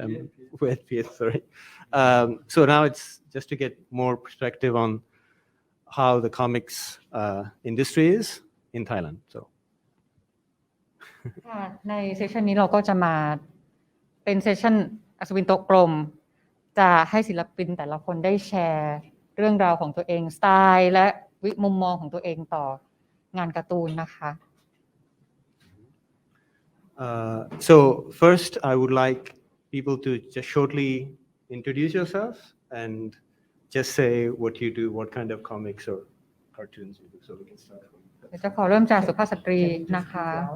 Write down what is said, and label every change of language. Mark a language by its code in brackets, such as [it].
[en] I'm with Piet, sorry. So now it's just to get more perspective on how the comics industry is in Thailand. So [th] ค่ะในเซสชันนี้เราก็จะมาเป็นเซสชันอัศวินโต๊ะกลมจะให้ศิลปินแต่ละคนได้แชร์เรื่องราวของตัวเองสไตล์และมุมมองของตัวเองต่องานการ์ตูนนะคะ [en] So first I would like people to just shortly introduce yourselves and just say what you do, what kind of comics or cartoons you do, so we can start. [th] เดี๋ยวจะขอเริ่มจากสุภาพสตรีนะคะ